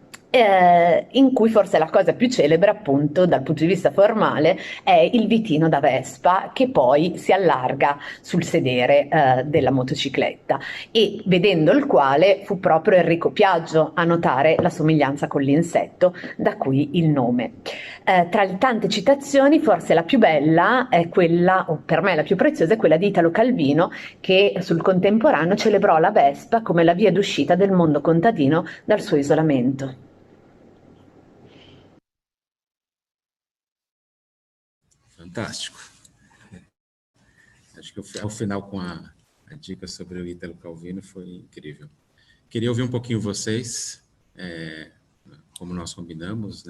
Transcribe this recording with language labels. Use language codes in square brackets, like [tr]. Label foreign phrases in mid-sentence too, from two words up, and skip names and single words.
[it] in cui forse la cosa più celebre, appunto dal punto di vista formale, è il vitino da Vespa, che poi si allarga sul sedere della motocicletta, e vedendo il quale fu proprio Enrico Piaggio a notare la somiglianza con l'insetto, da cui il nome. Tra le tante citazioni, forse la più bella è quella, o per me la più preziosa, è quella di Italo Calvino, che sul Contemporaneo celebrò la Vespa come la via d'uscita del mondo contadino dal suo isolamento. [pt] Fantástico. Acho que ao final, com a dica sobre o Italo Calvino, foi incrível. Queria ouvir um pouquinho vocês, como nós combinamos, né?